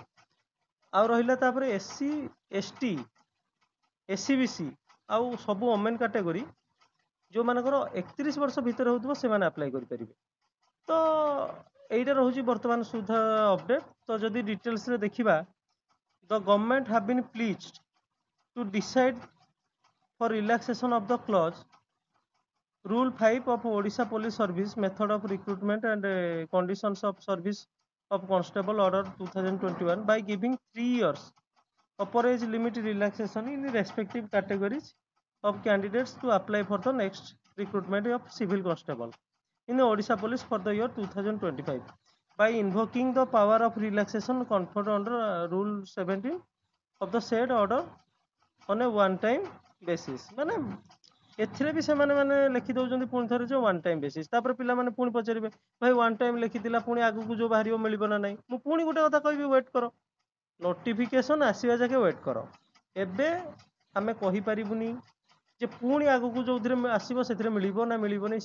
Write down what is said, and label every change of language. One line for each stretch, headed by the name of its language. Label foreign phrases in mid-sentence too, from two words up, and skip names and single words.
Odia: ଆଉ ରହିଲା ତାପରେ ଏସସି, ଏସଟି, ଏସସିବିସି ଆଉ ସବୁ ଓମେନ୍ କାଟେଗୋରୀ ଯେଉଁମାନଙ୍କର 31 ବର୍ଷ ଭିତରେ ହେଉଥିବ ସେମାନେ ଆପ୍ଲାଏ କରିପାରିବେ। ତ এইটা ରହୁଛି ବର୍ତ୍ତମାନ ସୁଦ୍ଧା ଅପଡେଟ୍। ତ ଯଦି ଡିଟେଲ୍ସରେ ଦେଖିବା,
English: the government have been pleased to decide for relaxation of the clause Rule 5 of Odisha Police Service Method of Recruitment and Conditions of Service of Constable Order 2021 by giving 3 years upper age limit relaxation in respective categories of candidates to apply for the next recruitment of civil constable in the Odisha Police for the year 2025 by invoking the power of relaxation conferred under Rule 17 of the said order on a one time basis।
Odia: ମାନେ ଏଥିରେ ବି ସେମାନେ ମାନେ ଲେଖି ଦେଉଛନ୍ତି ପୁଣି ଥରେ ଯେ
English: one time basis.
Odia: ତାପରେ ପିଲାମାନେ ପୁଣି ପଚାରିବେ ଭାଇ
English: one time
Odia: ଲେଖିଥିଲା ପୁଣି ଆଗକୁ ଯେଉଁ ବାହାରିବ ମିଳିବ ନା ନାହିଁ। ମୁଁ ପୁଣି ଗୋଟେ କଥା କହିବି, ୱେଟ୍ କର, ନୋଟିଫିକେସନ୍ ଆସିବା ଯାକେ ୱେଟ୍ କର। ଏବେ ଆମେ କହିପାରିବୁନି ଯେ ପୁଣି ଆଗକୁ ଯେଉଁଥିରେ ଆସିବ ସେଥିରେ ମିଳିବ ନା ମିଳିବନି।